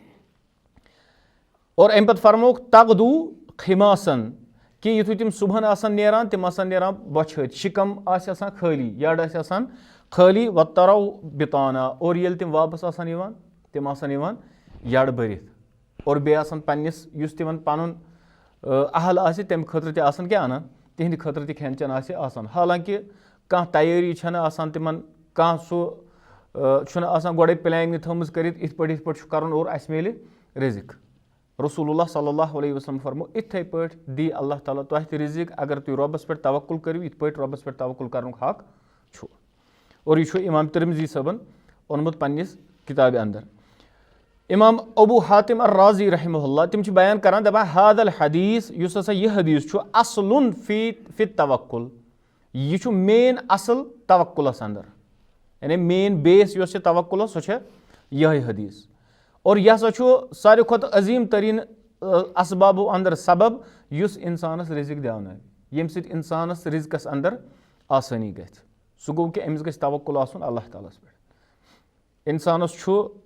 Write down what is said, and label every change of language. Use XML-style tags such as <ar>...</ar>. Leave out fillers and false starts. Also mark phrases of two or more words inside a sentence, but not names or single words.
<ks>اور اَمہِ پَتہٕ فرموکھ تغدوٗ خِماسن کہِ یِتھُے تِم صُبحن آسان نیران تِم آسان نیران بۄچھِ شِکَم آسہِ آسان خٲلی یَڈ آسہِ آسان خٲلی وَتَرَو بِتانا اور ییٚلہِ تِم واپَس آسان یِوان تِم آسان یِوان یَڈ بٔرِتھ اور بیٚیہِ آسان پنٛنِس یُس تِمن پَنُن اہل آسہِ تَمہِ خٲطرٕ تہِ آسان کیٛاہ اَنان تِہنٛدِ خٲطرٕ تہِ کھٮ۪ن چٮ۪ن آسہِ آسان حالانکہِ کانٛہہ تیٲری چھَنہٕ آسان تِمن کانٛہہ سُہ چھُنہٕ آسان گۄڈَے پٕلینِنٛگ تھٲومٕژ کٔرِتھ یِتھ پٲٹھۍ چھُ کَرُن اور اَسہِ میلہِ رِزِق</ks> <ar>رسول اللہ صلی اللہ علیہ وسلم</ar> <ks>فرمو یِتھَے پٲٹھۍ دی اللہ تعالیٰ تۄہہِ تہِ رِزِق اگر تُہۍ رۄبَس پٮ۪ٹھ توکُل کٔرِو یِتھ پٲٹھۍ رۄبَس پٮ۪ٹھ توکُل کَرنُک حق چھُ اور یہِ چھُ اِمام تِرمذی صٲبن اوٚنمُت پنٛنِس کِتابہِ اَندر اِمام ابوٗ حاتِم الرازی</ks> <ar>رحمہ اللہ</ar> <ks>تِم چھِ بیان کران دَپان</ks> <ar>ہاد الحدیٖث</ar> <ks>یُس ہسا یہِ حدیٖث چھُ</ks> <ar>اصلُن فی توکُل</ar> <ks>یہِ چھُ مین اَصٕل توکُلَس اَندر یعنی</ks> <en>main base</en> <ks>یۄس چھِ توکُلَس سۄ چھےٚ یِہوٚے حدیٖث اور یہِ ہسا چھُ ساروی کھۄتہٕ عظیٖم تریٖن اسبابو اَندر سبب یُس اِنسانَس رِزِق دیٛاونایہِ ییٚمہِ سۭتۍ اِنسانَس رِزقَس اَندر آسٲنی گژھِ سُہ گوٚو کہِ أمِس گژھِ توکُل آسُن اللہ تعالیٰ ہَس پٮ۪ٹھ اِنسانَس چھُ</ks>